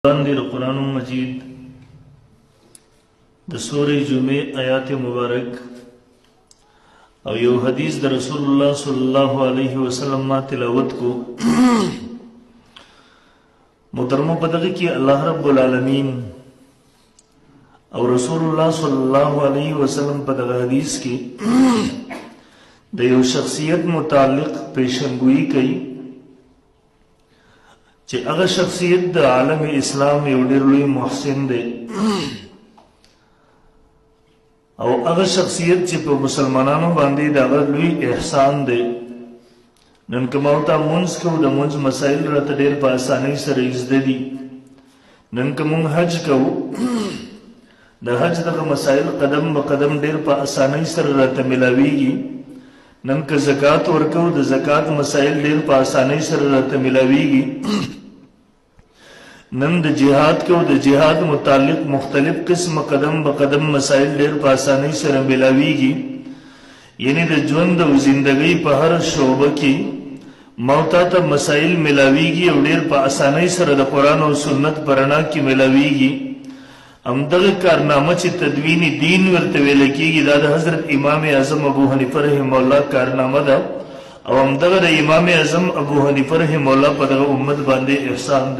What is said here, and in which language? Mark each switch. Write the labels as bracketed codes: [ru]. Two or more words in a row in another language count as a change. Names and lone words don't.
[ps] قرآن مجید د سورہ جمعہ آیات مبارک او یو حدیث د رسول اللہ [ar] صلی اللہ علیہ وسلم [ps] ما تلاوت کو محترمو پدغی کی [ar] اللہ رب العالمین [ps] او رسول اللہ [ar] صلی اللہ علیہ وسلم [ps] پدغ حدیث کی د یو شخصیت متعلق پیشنگوئی کئی چې هغه شخصیت د عالم اسلام یو ډېر لوی محسن دی او هغه شخصیت چې په مسلمانانو باندې د هغه لوی احسان دی. نن که ما ورته مونځ کوو د مونځ مسایل راته ډېر په اسانۍ سره زده دي. نن که مونږ حج کوو د حج دغه مسایل قدم به قدم ډېر په اسانۍ سره راته ملاویږي. نن که زکات ورکوو د زکات مسایل ډېر په اسانۍ سره راته ملاویږي. نن د جهاد کو د جهاد متعلق مختلف قسم قدم به قدم مسائل ډېر په اسانۍ سره ملاویږي. یعنی د ژوند او زندګۍ په هر شعبه کې موتا ته مسائل ملاویږي او ډېر په اسانۍ سره د قرآن او سنت په رڼا کې ملاویږي. همدغه کارنامه چې تدوین دین ورته ویل کېږي دا د حضرت امام اعظم ابو حنیفه [ar] رحمه الله [ps] کارنامه ده او همدغه د امام اعظم ابو حنیفه [ar] رحمه الله [ps] په دغه امت باندې احسان دی.